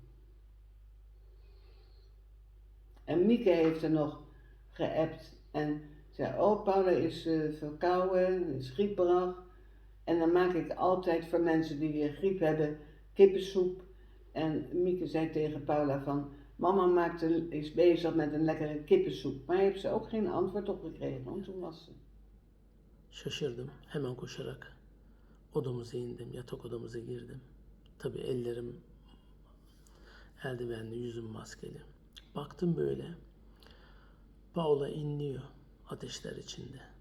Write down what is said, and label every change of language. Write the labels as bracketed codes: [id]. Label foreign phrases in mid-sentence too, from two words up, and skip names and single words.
[nl] En Mieke heeft er nog geappt en zei, oh Paula is verkouden, is grieperig. En dan maak ik altijd voor mensen die weer griep hebben kippensoep. En Mieke zei tegen Paula van, mama is bezig met een lekkere kippensoep. Maar heeft ze ook geen antwoord op gekregen, want toen was ze. [tr] Şaşırdım. Hemen koşarak odamıza indim. Yatak odamıza girdim. Tabii ellerim eldivenli, yüzüm maskeli. Baktım böyle. Paola inliyor ateşler içinde.